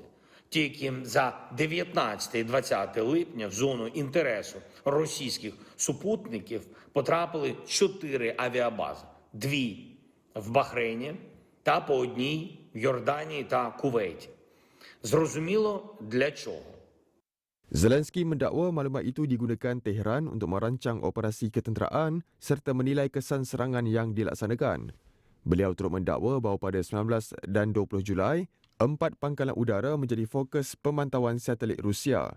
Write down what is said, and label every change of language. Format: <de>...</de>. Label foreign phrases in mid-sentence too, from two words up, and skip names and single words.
<uk>Тільки за 19 і 20 липня в зону інтересу російських супутників потрапили 4 авіабази. 2 в Бахрейні та по одній в Йорданії та Кувейті. Зрозуміло для чого.</uk> <ms>Zelensky mendakwa maklumat itu digunakan Tehran untuk merancang operasi ketenteraan serta menilai kesan serangan yang dilaksanakan. Beliau turut mendakwa bahawa pada 19 dan 20 Julai, 4 pangkalan udara menjadi fokus pemantauan satelit Rusia.</ms>